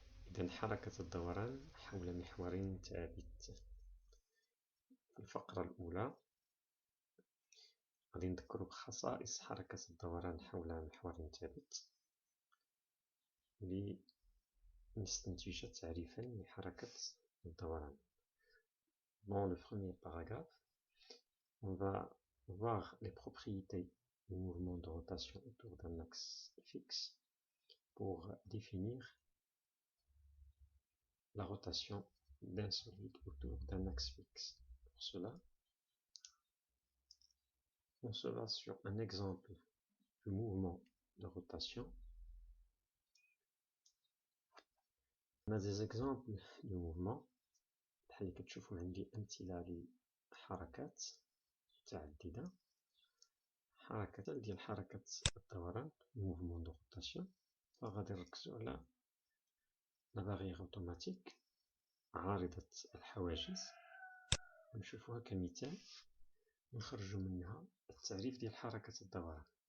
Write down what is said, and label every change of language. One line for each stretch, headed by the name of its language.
Arabic: إذا حركة الدوران حول محور ثابت. في الفقرة الأولى غادي نذكروا بخصائص حركة الدوران حول محور ثابت لنستنتج تعريفا لحركة الدوران.
French: Dans le premier paragraphe, on va voir les propriétés du mouvement de rotation autour d'un axe fixe pour définir la rotation d'un solide autour d'un axe fixe. Pour cela, on se base sur un exemple du mouvement de rotation. On a des exemples de mouvement
Arabic: بحال اللي كتشوفوا عندي أمثلة لحركات متعددة. حركة ديال حركة الدوران
French: mouvement de rotation،
Arabic: فغادي نركزوا على لا barrière automatique عارضة الحواجز، ونشوفوها كمثال ونخرجوا منها التعريف ديال حركة الدوران.